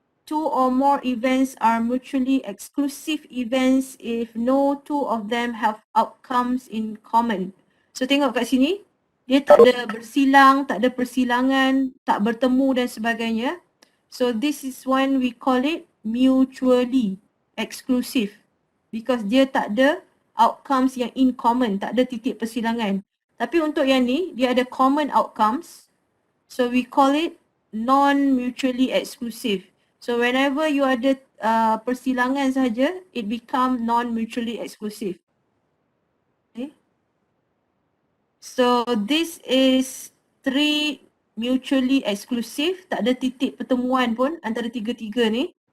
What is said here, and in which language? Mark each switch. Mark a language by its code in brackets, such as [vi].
[en] 2 or more events are mutually exclusive events if no 2 of them have outcomes in common. [ms] So tengok kat sini, dia tak ada bersilang, tak ada persilangan, tak bertemu dan sebagainya. [en] So this is when we call it mutually exclusive because [ms] dia tak ada [en] outcomes yang in common, [ms] tak ada titik persilangan. Tapi untuk yang ni, dia ada [en] common outcomes. So we call it non-mutually exclusive. So whenever you [ms] ada persilangan saja, [en] it become non-mutually exclusive. Okay. So this is three mutually exclusive, [ms] tak ada titik pertemuan pun antara tiga-tiga ni.